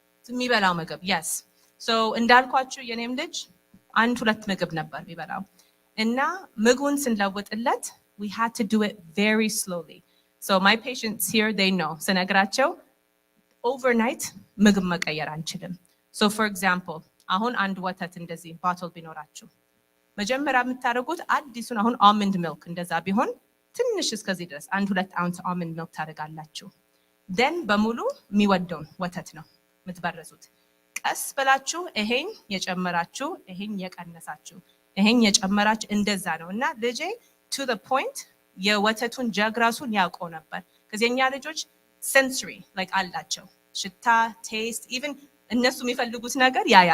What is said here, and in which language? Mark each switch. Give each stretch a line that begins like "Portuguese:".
Amharic: የሚበላው ምግብ yes. So እንዳልኳችሁ የኔም ልጅ 1-2 ምግብ ነበር የሚበላው እና ምግቡን ስንለውጥለት
English: we had to do it very slowly. So my patients here they know ስነግራቸው overnight
Amharic: ምግብ መቀየር አንችልም. So for example አሁን አንድ ወተት እንደዚህ ቦትል ቢኖራችሁ መጀመሪያ የምታደርጉት አዲሱን አሁን almond milk እንደዛ ቢሆን ትንሽ እስከዚህ ድረስ 1-2 ounce almond milk ታደርጋላችሁ። then በሙሉ የሚወደውን ወተት ነው ምትበረዙት። ቀስ ብላችሁ ይሄን የጨመራችሁ ይሄን የቀነሳችሁ ይሄን የጨመራችሁ እንደዛ ነው እና ልጄ
English: to the point
Amharic: የወተቱን ጀግ ራሱን ያውቀው ነበር። ከዚህኛ ልጆች sensory like አላቸው ሽታ taste even እነሱ የሚፈልጉት ነገር